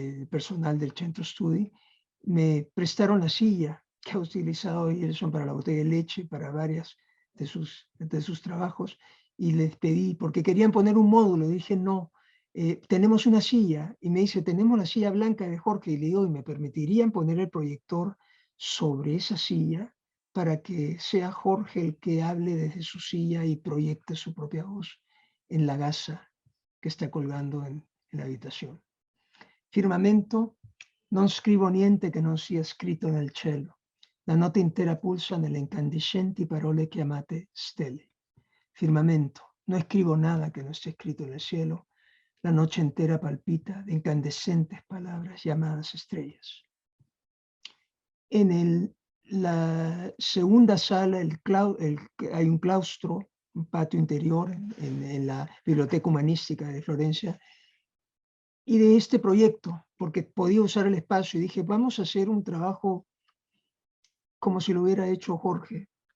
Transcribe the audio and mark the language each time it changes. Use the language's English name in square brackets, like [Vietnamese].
[Spanish] personal del Centro Studi, me prestaron la silla que ha utilizado Eyerson para la botella de leche, para varias de sus trabajos, y les pedí, porque querían poner un módulo, dije no, tenemos una silla, y me dice, tenemos la silla blanca de Jorge, y le digo, ¿y me permitirían poner el proyector sobre esa silla para que sea Jorge el que hable desde su silla y proyecte su propia voz en la gasa que está colgando en la habitación? [Italian] Firmamento, non scrivo niente che non sia scritto nel cielo. La notte intera pulsa nelle incandescenti parole chiamate stelle. [Spanish] Firmamento, no escribo nada que no esté escrito en el cielo. La noche entera palpita de incandescentes palabras llamadas estrellas. En la segunda sala hay un claustro, un patio interior en la Biblioteca Humanística de Florencia, y de este proyecto, porque podía usar el espacio, y dije, vamos a hacer un trabajo como si lo hubiera hecho Jorge.